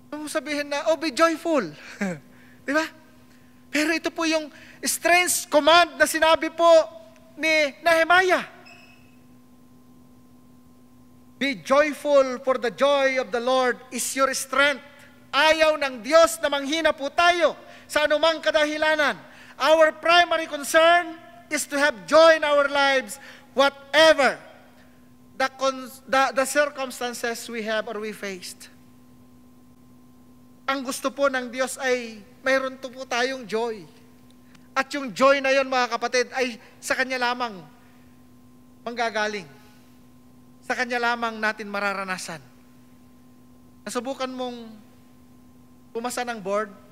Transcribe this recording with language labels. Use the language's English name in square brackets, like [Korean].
[Filipino] Sabihin na, oh, [English] be joyful. [Filipino] Di ba? Pero ito po yung strange command na sinabi po ni Nehemiah. [English] Be joyful, for the joy of the Lord is your strength. [Filipino] Ayaw ng Diyos na manghina po tayo sa anumang kadahilanan. [English] Our primary concern is to have joy in our lives, whatever the circumstances we have or we faced. [Filipino] Ang gusto po ng Diyos ay mayroon po tayong joy. At yung joy na yon, mga kapatid, ay sa Kanya lamang manggagaling. Sa Kanya lamang natin mararanasan. Nasubukan mong pumasa ng board,